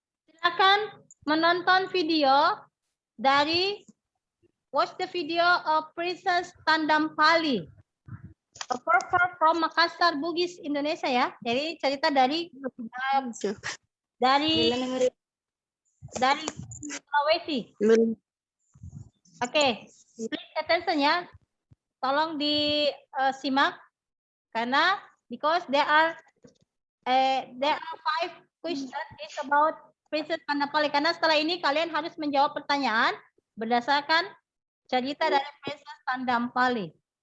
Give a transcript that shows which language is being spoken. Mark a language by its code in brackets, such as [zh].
[id] Silakan menonton video dari [en] watch the video of [id] Princess Tandampali. [en] A performer from Makassar, Bugis, Indonesia ya. [id] Jadi cerita dari Sulawesi. [en] Oke, please attention ya. [id] Tolong disimak karena [en] because there are 5 questions is about Princess Tandampali. [id] Karena setelah ini kalian harus menjawab pertanyaan berdasarkan cerita dari Princess Tandampali.